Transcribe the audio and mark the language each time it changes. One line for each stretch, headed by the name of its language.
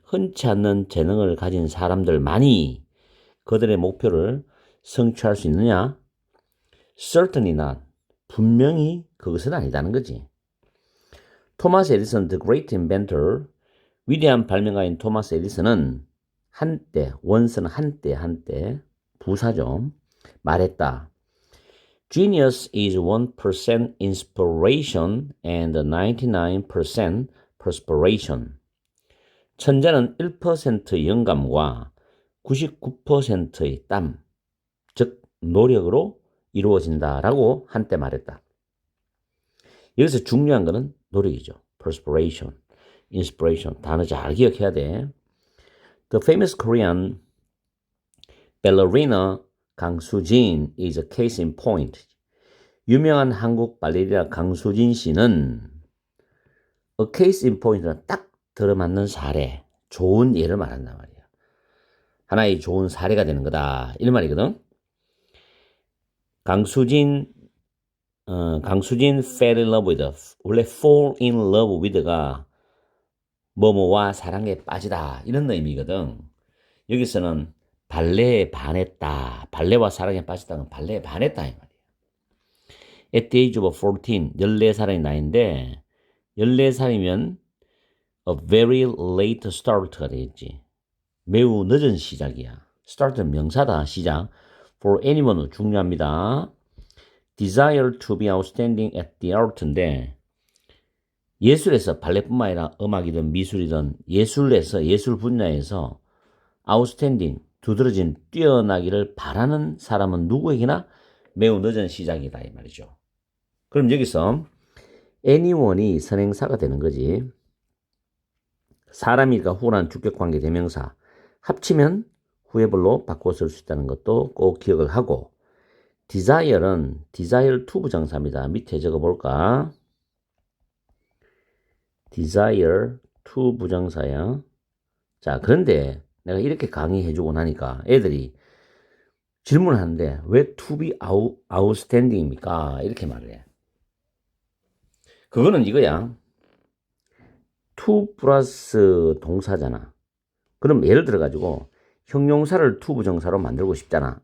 Korean: 흔치 않는 재능을 가진 사람들만이 그들의 목표를 성취할 수 있느냐?
English: Certainly not.
Korean: 분명히 그것은 아니다는 거지. 토마스 에디슨,
English: the great inventor,
Korean: 위대한 발명가인 토마스 에디슨은 한때, 원서는 한때, 부사죠. 말했다.
English: Genius is 1% inspiration and 99% perspiration.
Korean: 천재는 1% 영감과 99%의 땀, 즉 노력으로 이루어진다라고 한때 말했다. 여기서 중요한 것은 노력이죠. perspiration, inspiration. 단어 잘 기억해야 돼.
English: The famous Korean ballerina 강수진 is a case in point.
Korean: 유명한 한국 발레리나 강수진 씨는
English: a case in point
Korean: 는 딱 들어맞는 사례, 좋은 예를 말한단 말이야. 하나의 좋은 사례가 되는 거다. 이런 말이거든.
English: 강수진 fell in love with.
Korean: 원래
English: fall in love with
Korean: 가 뭐뭐와 사랑에 빠지다. 이런 의미거든. 여기서는 발레에 반했다. 발레와 사랑에 빠졌다는 발레에 반했다. 이 말이야.
English: At the age of 14,
Korean: 14살의 나이인데 14살이면
English: a very late start
Korean: 가 되겠지. 매우 늦은 시작이야. start는 명사다. 시작.
English: For anyone
Korean: 중요합니다.
English: Desire to be outstanding at the art
Korean: 인데 예술에서 발레뿐만 아니라 음악이든 미술이든 예술에서 예술 분야에서 outstanding 두드러진 뛰어나기를 바라는 사람은 누구에게나 매우 늦은 시작이다 이 말이죠. 그럼 여기서 anyone이 선행사가 되는 거지. 사람이니까 후란 주격관계 대명사 합치면 후회벌로 바꿔 쓸 수 있다는 것도 꼭 기억을 하고 desire는 desire to 부정사입니다. 밑에 적어볼까? desire to 부정사야. 자, 그런데 내가 이렇게 강의해주고 나니까 애들이 질문하는데 왜 to be outstanding입니까? 이렇게 말을 해. 그거는 이거야. to 플러스 동사잖아. 그럼 예를 들어가지고 형용사를 to 부정사로 만들고 싶잖아.